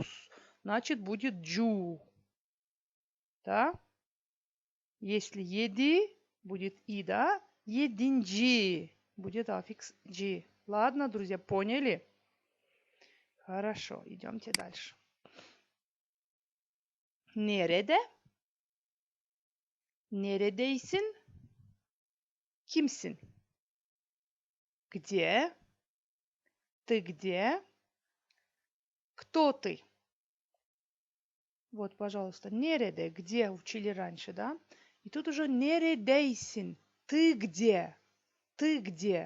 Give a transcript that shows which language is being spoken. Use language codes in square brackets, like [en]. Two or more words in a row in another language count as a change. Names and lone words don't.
[ru] Значит, будет «джу». Да? Если «еди» будет «и», да? «Единджи» будет аффикс «джи». Ладно, друзья, поняли? Хорошо, идемте дальше. [tr] Nerede? Neredeysin? Kimsin? [ru] Где? Ты где? Кто ты? Вот, пожалуйста, нереде, где учили раньше, да? И тут уже нередейсин. Ты где? Ты где?